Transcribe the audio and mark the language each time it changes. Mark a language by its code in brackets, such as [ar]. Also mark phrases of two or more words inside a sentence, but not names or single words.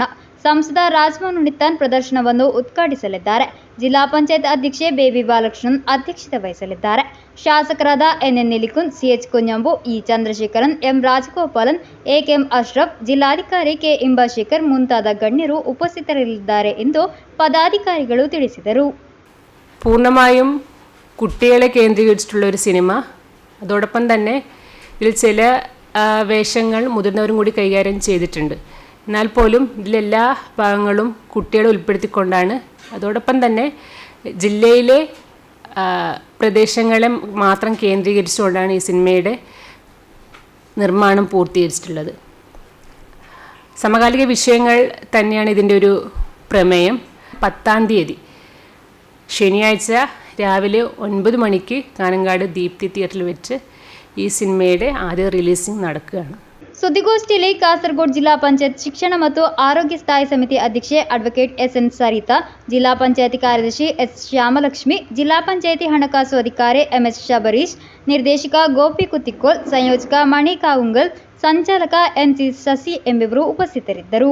[kn] ಸಂಸದ ರಾಜಮೋಹನ್ ಉನ್ನಿತಾನ್ ಪ್ರದರ್ಶನವನ್ನು ಉದ್ಘಾಟಿಸಲಿದ್ದಾರೆ. ಜಿಲ್ಲಾ ಪಂಚಾಯತ್ ಅಧ್ಯಕ್ಷೆ ಬೇಬಿ ಬಾಲಕೃಷ್ಣನ್ ಅಧ್ಯಕ್ಷತೆ ವಹಿಸಲಿದ್ದಾರೆ. ಶಾಸಕರಾದ ಎನ್ ನಿಲಿಕುನ್, ಸಿಎಚ್ ಕುಂಜಂಬು, ಇ ಚಂದ್ರಶೇಖರನ್, ಎಂ ರಾಜಗೋಪಾಲನ್, ಎಂ ಅಶ್ರಫ್, ಜಿಲ್ಲಾಧಿಕಾರಿ ಕೆ ಇಂಬಾಶೇಖರ್ ಮುಂತಾದ ಗಣ್ಯರು ಉಪಸ್ಥಿತರಿರಲಿದ್ದಾರೆ ಎಂದು പദാധികാരികൾ ತಿಳಿಸಿದರು. [ml] പൂർണ്ണമായും കുട്ടികളെ കേന്ദ്രീകരിച്ചിട്ടുള്ള ഒരു സിനിമ. അതോടൊപ്പം തന്നെ ഇതിൽ ചില വേഷങ്ങൾ മുതിർന്നവരും കൂടി കൈകാര്യം ചെയ്തിട്ടുണ്ട്. എന്നാൽ പോലും ഇതിലെല്ലാ ഭാഗങ്ങളും കുട്ടികളെ ഉൾപ്പെടുത്തിക്കൊണ്ടാണ്. അതോടൊപ്പം തന്നെ ജില്ലയിലെ പ്രദേശങ്ങളെ മാത്രം കേന്ദ്രീകരിച്ചുകൊണ്ടാണ് ഈ സിനിമയുടെ നിർമ്മാണം പൂർത്തീകരിച്ചിട്ടുള്ളത്. സമകാലിക വിഷയങ്ങൾ തന്നെയാണ് ഇതിൻ്റെ ഒരു പ്രമേയം. 10-ാം തീയതി ശനിയാഴ്ച രാവിലെ 9 മണിക്ക് കാനങ്കാട് ദീപ്തി തിയേറ്ററിൽ വെച്ച് ഈ സിനിമയുടെ ആദ്യ റിലീസിംഗ് നടക്കുകയാണ്. [kn] ಸುದ್ದಿಗೋಷ್ಠಿಯಲ್ಲಿ ಕಾಸರಗೋಡು ಜಿಲ್ಲಾ ಪಂಚಾಯತ್ ಶಿಕ್ಷಣ ಮತ್ತು ಆರೋಗ್ಯ ಸ್ಥಾಯಿ ಸಮಿತಿ ಅಧ್ಯಕ್ಷೆ ಅಡ್ವೊಕೇಟ್ ಎಸ್ಎನ್ ಸರಿತಾ, ಜಿಲ್ಲಾ ಪಂಚಾಯತಿ ಕಾರ್ಯದರ್ಶಿ ಎಸ್ ಶ್ಯಾಮಲಕ್ಷ್ಮಿ, ಜಿಲ್ಲಾ ಪಂಚಾಯತಿ ಹಣಕಾಸು ಅಧಿಕಾರಿ ಎಂಎಸ್ ಶಬರೀಶ್, ನಿರ್ದೇಶಕ ಗೋಪಿ ಕುತ್ತಿಕೋಲ್, ಸಂಯೋಜಕ ಮಣಿ ಕಾವುಂಗಲ್, ಸಂಚಾಲಕ ಎಂಸಿ ಶಶಿ ಎಂಬಿವರು ಉಪಸ್ಥಿತರಿದ್ದರು.